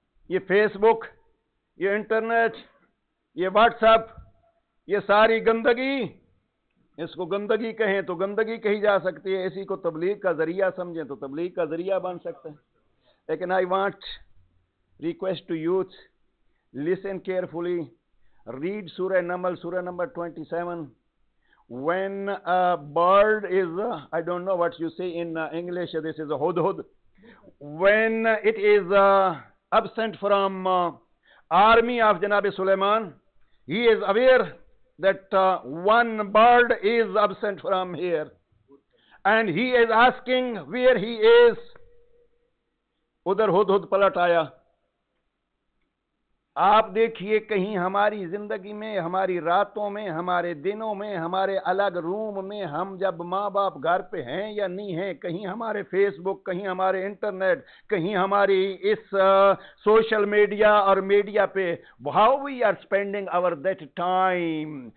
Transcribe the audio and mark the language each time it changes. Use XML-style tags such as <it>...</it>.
<hi>ये फेसबुक, ये इंटरनेट, ये व्हाट्सएप, ये सारी गंदगी, इसको गंदगी कहें तो गंदगी कही जा सकती है, इसी को तबलीग का जरिया समझें तो तबलीग का जरिया बन सकता है।</hi> <en>लेकिन I want request to youth, listen carefully, read सूरह नमल, सूरह number 27. When a bird is, I don't know what you say in English, this is a hudhud. When it is absent from army of Janab Sulaiman, he is aware that one bird is absent from here, and he is asking where he is.</en> <hi>उधर हुदहुद पलट आया। आप देखिए कहीं हमारी जिंदगी में, हमारी रातों में, हमारे दिनों में, हमारे अलग रूम में, हम जब माँ बाप घर पे हैं या नहीं हैं, कहीं हमारे फेसबुक, कहीं हमारे इंटरनेट, कहीं हमारी इस सोशल मीडिया और मीडिया पे,</hi> <en>How we are spending our that time.</en>